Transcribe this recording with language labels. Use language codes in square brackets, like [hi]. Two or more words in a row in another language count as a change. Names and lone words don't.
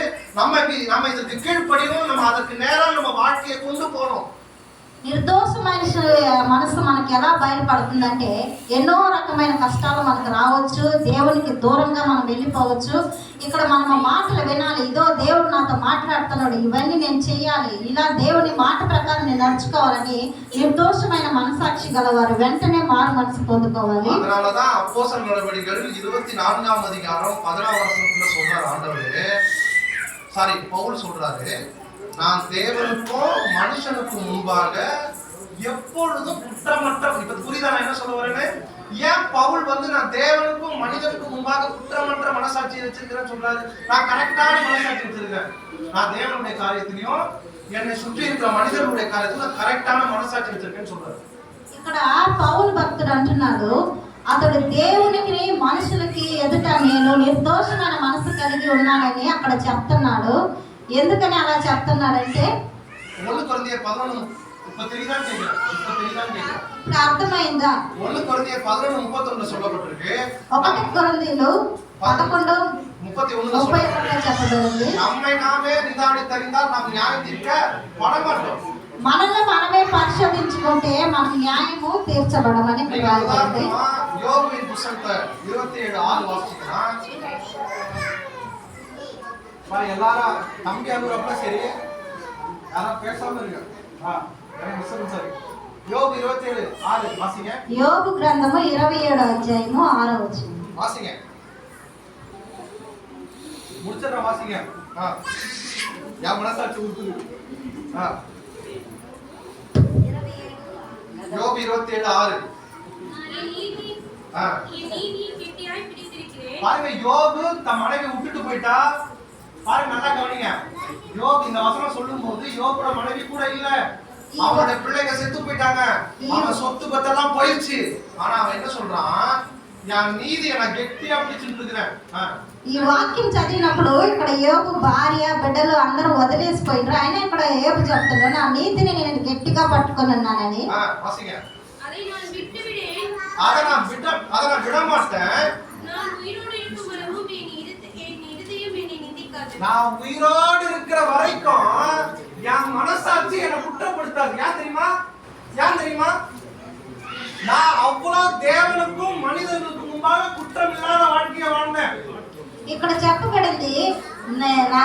[ta] நம்ம இதுக்கு கீழ்ப்படியணும். நம்ம அதற்கு நேரம் நம்ம வாழ்க்கையை கொண்டு போகணும். [te] నిర్దోషమైన మనసు మనకి ఎలా బయటపడుతుందంటే ఎన్నో రకమైన కష్టాలు మనకు రావచ్చు, దేవునికి దూరంగా మనం వెళ్ళిపోవచ్చు. ఇక్కడ మనం మాటలు వినాలి, ఇదో దేవుడు నాతో మాట్లాడుతున్నాడు, ఇవన్నీ నేను చెయ్యాలి, ఇలా దేవుని మాట ప్రకారం నేను నడుచుకోవాలని నిర్దోషమైన మనసాక్షి గలవారు వెంటనే మారు మనసు పొందుకోవాలి. [ta] அதனாலதான் அப்போஸ்தலர் நடவடிக்கைகள் 24ஆம் அதிகாரம் 16ஆம் வசனத்துல சொல்றாரு ஆண்டவரே, பவுல் சொல்றாரு, நான் தேவனுக்கும் மனுஷனுக்கும் முன்பாக எப்பொழுதும் குற்றமற்ற. இப்ப புரியுதா நான் என்ன சொல்ல வரேன்னு? ஏன் பவுல் நான் தேவனுக்கும் மனிதனுக்கும் முன்பாக குற்றமற்ற மனசாட்சி வச்சிருக்கிறேன்னு சொல்றாரு? நான் கரெக்டான மனசாட்சி வச்சிருக்கேன். நான் தேவனுடைய காரியத்திலையும் என்னை சுற்றி இருக்கிற மனிதனுடைய காரியத்திலும் கரெக்டான மனசாட்சி வச்சிருக்கேன்னு சொல்றாரு. [te] ఇక్కడ పౌలు భక్తుడు అంటున్నాడు, అతడు దేవునికి మనుషులకి ఎదుట నేను నిర్దోషమైన మనసు కలిగి ఉన్నానని అక్కడ చెప్తున్నాడు. ఎందుకని అలా చెప్తున్నాడంటే 1 కొరింథీయులు 11:31 అర్థమైందా? [ta] 1 కొరింథీయులు 11:31 சொல்லப்பட்டிருக்கு. [te] 1 కొరింథీయులు 11:31 చెప్పబడింది. [ta] நம்மை நாமே நிதானித்தறிந்தால் நாம் நியாயம் தீர்க்க படமாட்டோம். [te] మనల్ని మనమే పరిశోధించుకుంటే మన న్యాయము తీర్చబడమని రాయబడింది. [ta] యోబుவின் புத்தகத்தை 27:6 வாசிச்சா எல்லாரும் தம்பி அனுப்புறப்ப சரி, யாரும் பேசாம இருங்க. யோபு 27:6 வாசிங்க. [te] యోబు గ్రంథము 27వ అధ్యాయము 6వ వచనం [ta] வாசிங்க. முடிச்சற வாசிங்க. யா மனசாட்சி உறுத்துது. யோபு 27:6 பாருங்க, யோபு தன் மனைவி விட்டுட்டு போயிட்டா. பாருங்க, நல்லா கவனிங்க. யோபு இந்த வசனம் சொல்லும் போது யோபோட மனைவி கூட இல்ல, அவனோட பிள்ளைங்க செத்து போயிட்டாங்க, அவன் சொத்து பத்தெல்லாம் போயிடுச்சு. ஆனா அவன் என்ன சொல்றான்? என் நீதியை நான் గట్టిగా பிடிச்சிருக்கிறேன். [te] ఈ వాక్యం చదివినప్పుడు ఇక్కడ యోబు భార్య బిడ్డలు అందరూ వదిలేసిపోయినారు. ఆయన ఇక్కడ యోబు చెప్తున్నాడు, నా నీతిని నేను గట్టిగా పట్టుకొని ఉన్నానని. [ta] அதை நான் விட மாட்டேன். நான் உயிரோடு இருக்கிற வரைக்கும் என் மனசாட்சி என்னை குற்றப்படுத்தாது. ஏன் தெரியுமா? நான் அவ்வளவு தேவனுக்கும் மனிதனுக்கும் முன்பாக குற்றம் இல்லாத வாழ்க்கையை வாழ்ந்தேன். [te] ఇక్కడ చెప్పబడింది